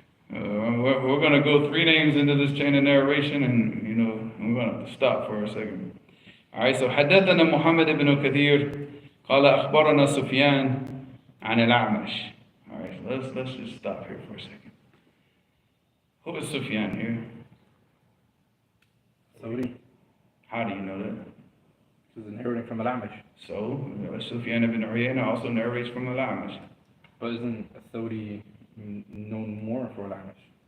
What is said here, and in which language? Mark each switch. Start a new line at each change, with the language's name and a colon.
English: We're going to go 3 names into this chain of narration, and we're going to have to stop for a second. Alright, so
Arabic: حدثنا محمد بن كثير قال أخبرنا سفيان عن الأعمش.
English: Alright, so let's just stop here for a second. Who is Sufyan here? Thawri. How do you know that? This is narrating from Al-A'mash. So, Sufyan ibn Uyayna also narrates from Al-A'mash. But isn't Thawri known more for Al-A'mash?